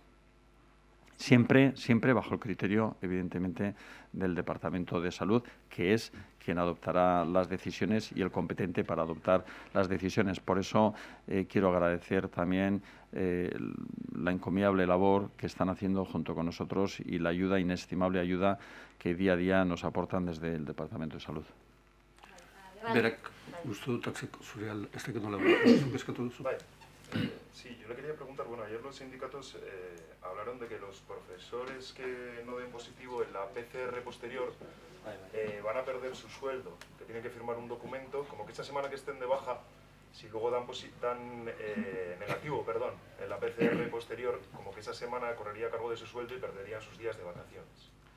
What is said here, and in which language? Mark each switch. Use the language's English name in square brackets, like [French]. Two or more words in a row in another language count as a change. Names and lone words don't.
[Spanish] Siempre bajo el criterio, evidentemente, del Departamento de Salud, que es quien adoptará las decisiones y el competente para adoptar las decisiones. Por eso quiero agradecer también la encomiable labor que están haciendo junto con nosotros y la ayuda, inestimable ayuda, que día a día nos aportan desde el Departamento de Salud. [Basque] Berak, uste dut ez dakit nola zuk eskatu duzu. [Spanish] Sí, yo le quería preguntar, bueno, ayer los sindicatos hablaron de que los profesores que no den positivo en la PCR posterior van a perder su sueldo, que tienen que firmar un documento, como que esta semana que estén de baja, si luego dan negativo, en la PCR posterior, como que esa semana correría a cargo de su sueldo y perderían sus días de vacaciones.